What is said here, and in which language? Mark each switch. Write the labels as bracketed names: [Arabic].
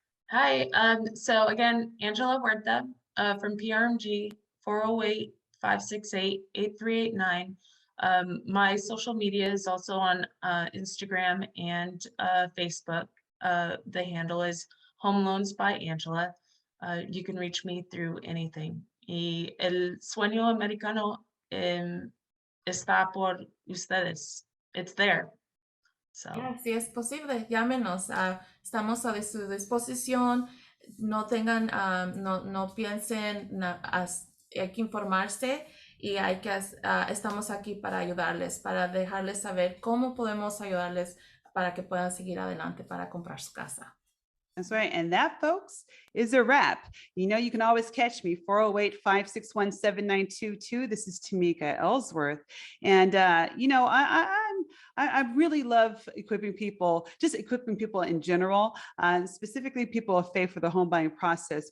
[English] Hi, so again, Angela Huerta from PRMG, 408-568-8389. My social media is also on Instagram and Facebook. The handle is Home Loans by Angela. You can reach me through anything. [Spanish] Y el sueño americano está por ustedes. [English] It's there. So. [Spanish] Si es posible, llámenos. Estamos a su disposición. No tengan, no piensen, hay que informarse y estamos aquí para ayudarles, para dejarles saber cómo podemos ayudarles para que puedan seguir adelante para comprar su casa. [English] That's right. And that, folks, is a wrap. You can always catch me, 408-561-7922. This is Tamika Ellsworth. And, I'm I really love equipping people, just equipping people in general, specifically people of faith for the home buying process.